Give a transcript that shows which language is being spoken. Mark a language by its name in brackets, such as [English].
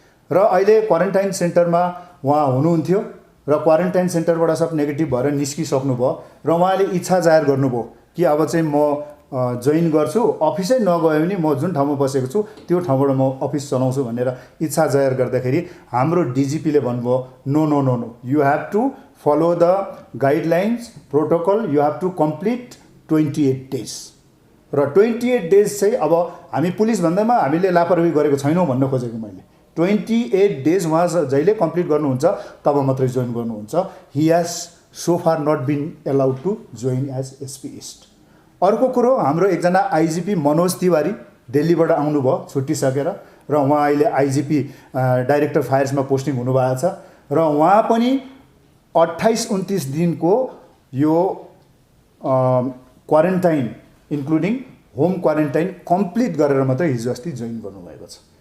[Nepali] र अहिले क्वारेन्टाइन सेन्टरमा उहाँ हुनुहुन्थ्यो र क्वारेन्टाइन सेन्टरबाट सब नेगेटिभ भएर निस्किसक्नुभयो र उहाँले इच्छा जाहेर गर्नुभयो कि अब चाहिँ म जोइन गर्छु, अफिसै नगयो भने म जुन ठाउँमा बसेको छु त्यो ठाउँबाट म अफिस चलाउँछु भनेर इच्छा जाहेर गर्दाखेरि हाम्रो डिजिपीले भन्नुभयो [English] No no no no, you have to follow the guidelines protocol, you have to complete 28 days. [Nepali] र 28 डेज चाहिँ अब हामी पुलिस भन्दैमा हामीले लापरवाही गरेको छैनौँ भन्न खोजेको मैले। 28 डेज उहाँ जहिले कम्प्लिट गर्नुहुन्छ तब मात्रै जोइन गर्नुहुन्छ। [English] He has so far not been allowed to join as SP east. [Nepali] अर्को कुरो, हाम्रो एकजना आइजिपी मनोज तिवारी दिल्लीबाट आउनुभयो छुट्टिसकेर, र उहाँ अहिले आइजिपी डाइरेक्टर फायर्समा पोस्टिङ हुनुभएको छ, र उहाँ पनि 28-29 दिनको यो quarantine including home quarantine complete गरेर मात्रै हिजो अस्ति जोइन गर्नुभएको छ।